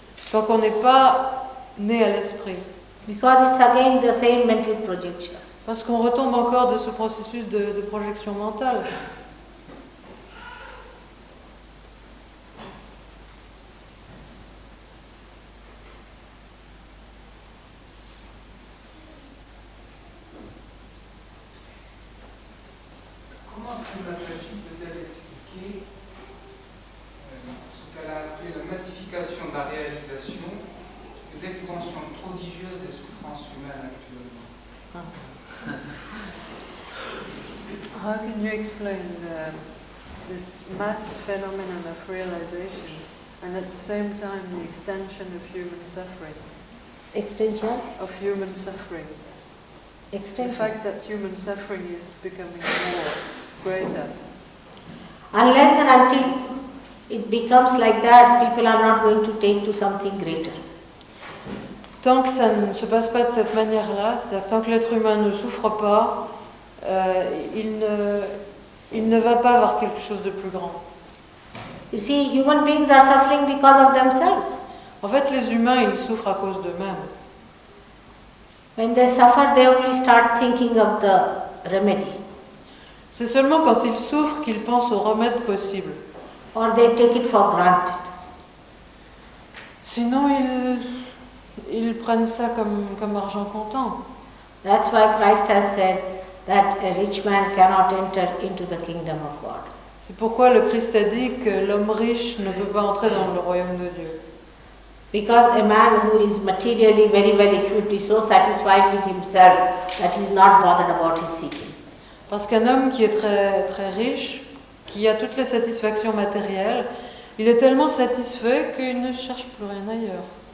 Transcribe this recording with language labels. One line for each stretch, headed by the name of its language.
French: tant qu'on n'est pas né à l'esprit.
English: Because it's again the same mental projection.
French: Parce qu'on retombe encore de ce processus de projection mentale. Comment Srimataji peut-elle expliquer ce qu'elle a appelé la massification de la réalisation et l'extension prodigieuse des souffrances humaines actuellement?
English: How can you explain this mass phenomenon of realization and at the same time the extension of human suffering? Extension? Of human suffering. The Extension. fact that human suffering is becoming more greater. Unless and until it becomes like that, people are not going to take to something greater.
French: Tant que ça ne se passe pas de cette manière-là, c'est-à-dire que tant que l'être humain ne souffre pas, il ne va pas avoir quelque chose de plus grand.
English: You see, human beings are suffering because of themselves.
French: En fait, les humains, ils souffrent à cause d'eux-mêmes.
English: When they suffer, they only start thinking of the remedy.
French: C'est seulement quand ils souffrent qu'ils pensent aux remèdes possibles.
English: Or they take it for granted.
French: Sinon, ils prennent ça comme argent comptant.
English: That's why Christ has said that a rich man cannot enter into the kingdom of God.
French: C'est pourquoi le Christ a dit que l'homme riche ne peut pas entrer dans le royaume de Dieu.
English: Because a man who is materially very well equipped is so satisfied with himself that he is not bothered about his seeking.
French: Parce qu'un homme qui est très, très riche, qui a toutes les satisfactions matérielles, il est tellement satisfait qu'il ne cherche plus rien ailleurs.